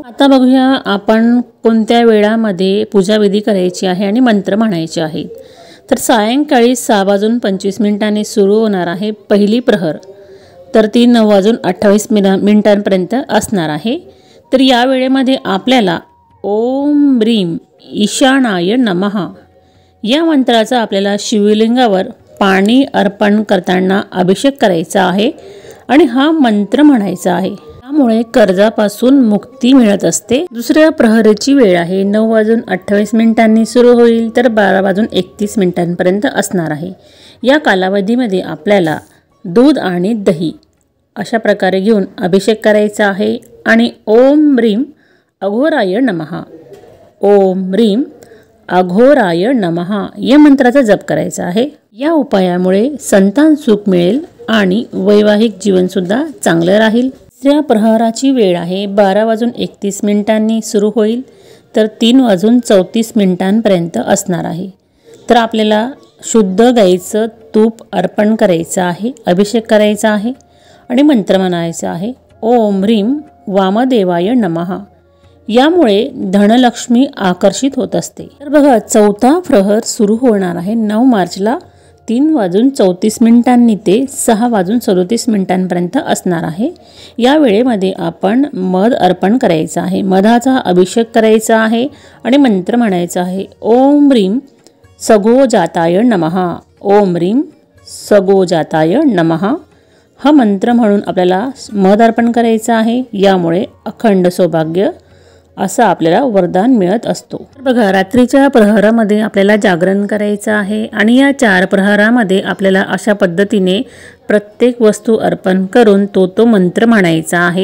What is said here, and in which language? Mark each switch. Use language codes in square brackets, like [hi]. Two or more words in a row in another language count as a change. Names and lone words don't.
[mr] आता बघूया आपण कोणत्या वेळामध्ये पूजाविधी करायची आहे आणि मंत्र म्हणायचे आहेत। तर सायंकाळी 6:25 सुरू होणार आहे पहिली प्रहर, तर ती 9:28 असणार आहे। तर या वेळेमध्ये आपल्याला [sa] ओम ह्रीं ईशानाय नमः [mr] या मंत्राचा आपल्याला शिवलिंगावर पाणी अर्पण करताना अभिषेक करायचा आहे आणि हा मंत्र म्हणायचा आहे। त्यामुळे कर्जापासून मुक्ती मिळत असते। दुसऱ्या प्रहरेची वेळ आहे 9:28 सुरू होईल, तर 12:31 असणार आहे। या कालावधीमध्ये आपल्याला दूध आणि दही अशा प्रकारे घेऊन अभिषेक करायचा आहे आणि [sa] ओम ह्रीं अघोराय नमः, ओम ह्रीं अघोराय नमः [mr] या मंत्राचा जप करायचा आहे। या उपायामुळे संतान सुख मिळेल आणि वैवाहिक जीवनसुद्धा चांगलं राहील। तिसऱ्या प्रहराची वेळ आहे 12:31 सुरू होईल, तर 3:34 असणार आहे। तर आपल्याला शुद्ध गाईचं तूप अर्पण करायचं आहे, अभिषेक करायचा आहे आणि मंत्र म्हणायचा आहे [sa] ओम ह्रीं वामदेवाय नमः। [mr] यामुळे धनलक्ष्मी आकर्षित होत असते। तर बघा, चौथा प्रहर सुरू होणार आहे 9 मार्चला 3:34 ते 6:37 असणार आहे। या वेळेमध्ये आपण मध अर्पण करायचं आहे, मधाचा अभिषेक करायचा आहे आणि मंत्र म्हणायचा आहे [sa] ओम ह्रीं सगोजाताय नमः, ओम ह्रीं सगोजाताय नमः। [mr] हा मंत्र म्हणून आपल्याला मध अर्पण करायचं आहे। यामुळे अखंड सौभाग्य असं आपल्याला वरदान मिळत असतो। बघा, रात्रीच्या प्रहरामध्ये आपल्याला जागरण करायचं आहे आणि या 4 प्रहरामध्ये आपल्याला अशा पद्धतीने प्रत्येक वस्तू अर्पण करून तो मंत्र म्हणायचा आहे।